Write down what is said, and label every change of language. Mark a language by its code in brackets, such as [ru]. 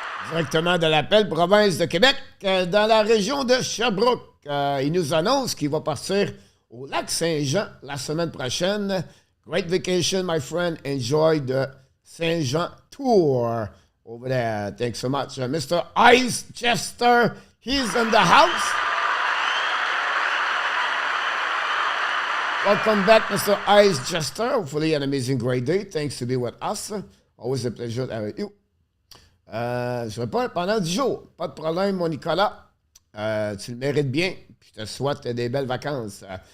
[fr] Directement de l'appel province de Québec, dans la région de Sherbrooke. Il nous annonce qu'il va partir au lac Saint-Jean la semaine prochaine. [en] Great vacation, my friend. Enjoy the Saint-Jean tour over there. Thanks so much. Mr. Ice Chester, he's in the house. Welcome back, Mr. Ice Chester. Hopefully an amazing, great day. Thanks to be with us. Always a pleasure to have you. [fr] Je réponds pendant 10 jours. Pas de problème, mon Nicolas. Tu le mérites bien. Puis je te souhaite des belles vacances.